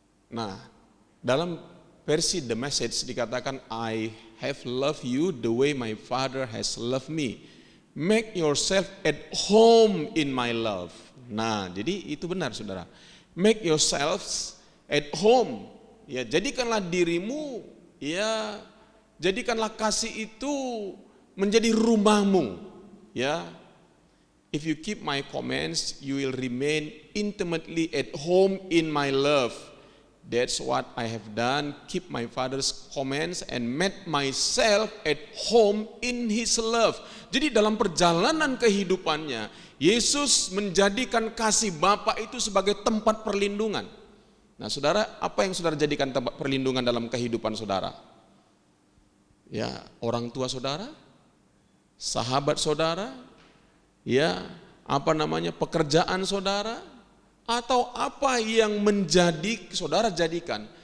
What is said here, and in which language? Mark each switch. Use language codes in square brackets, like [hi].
[id] Nah, dalam versi The Message dikatakan, [en] I have loved you the way my Father has loved me. Make yourself at home in my love. [id] Nah, jadi itu benar saudara. [en] Make yourselves at home. [id] Ya, jadikanlah dirimu, ya, jadikanlah kasih itu menjadi rumahmu, ya. [en] If you keep my commands, you will remain intimately at home in my love. That's what I have done, keep my Father's commands and made myself at home in His love. [id] Jadi dalam perjalanan kehidupannya, Yesus menjadikan kasih Bapa itu sebagai tempat perlindungan. Nah, saudara, apa yang saudara jadikan tempat perlindungan dalam kehidupan saudara? Ya, orang tua saudara, sahabat saudara, ya, pekerjaan saudara, atau apa yang saudara jadikan